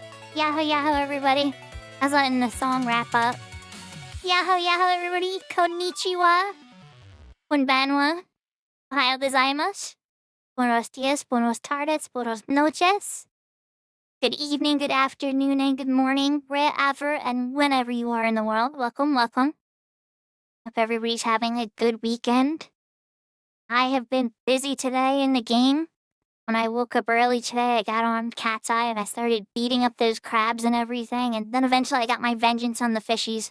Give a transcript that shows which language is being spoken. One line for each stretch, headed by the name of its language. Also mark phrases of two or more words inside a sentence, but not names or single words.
English: Yahoo yahoo everybody. I was letting the song wrap up. Yahoo yahoo everybody. Konnichiwa.
Japanese: こんばんは。おはようございます.
Spanish: Buenos dias, buenos tardes, buenos noches.
English: Good evening, good afternoon, and good morning, wherever and whenever you are in the world. Welcome, welcome. Hope everybody's having a good weekend. I have been busy today in the game. When I woke up early today, I got on Cat's Eye and I started beating up those crabs and everything, and then eventually I got my vengeance on the fishies.